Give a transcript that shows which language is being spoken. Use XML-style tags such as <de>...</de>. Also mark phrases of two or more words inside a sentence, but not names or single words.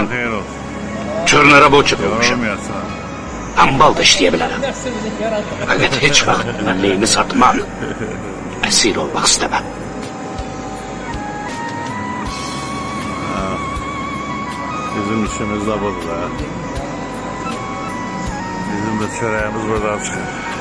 <az>çörnərə boçuq olmuşam. Hambal da işləyə bilərəm. Fəqət heç vaxt mənliyimi satmam. Əsir olmaq istəməm.</az> <tr>Bizim işimiz de budur ha. Bizim de çöreğimiz buradan çıkar.</tr>